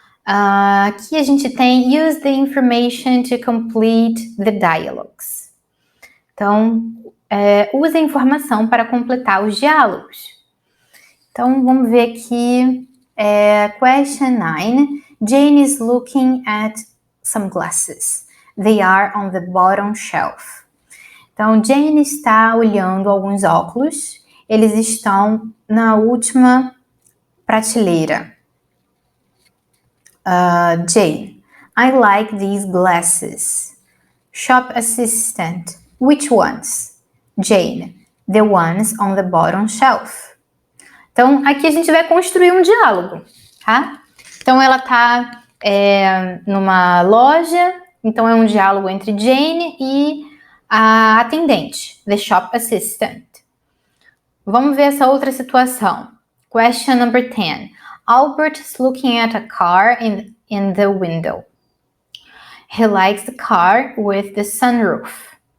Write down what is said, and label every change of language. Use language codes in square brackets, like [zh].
[pt] Aqui a gente tem [en] use the information to complete the dialogues. [pt] Então, use a informação para completar os diálogos. Então, vamos ver aqui, question 9. [en] Jane is looking at some glasses. They are on the bottom shelf. [pt] Então, Jane está olhando alguns óculos. Eles estão na última prateleira. [en] Jane, I like these glasses. Shop assistant, which ones? Jane, the ones on the bottom shelf. [pt] Então, aqui a gente vai construir um diálogo, tá? Então, ela tá numa loja, então é um diálogo entre Jane e a atendente, the shop assistant. Vamos ver essa outra situação. [en] Question number 10. Albert is looking at a car in the window. He likes the car with the sunroof.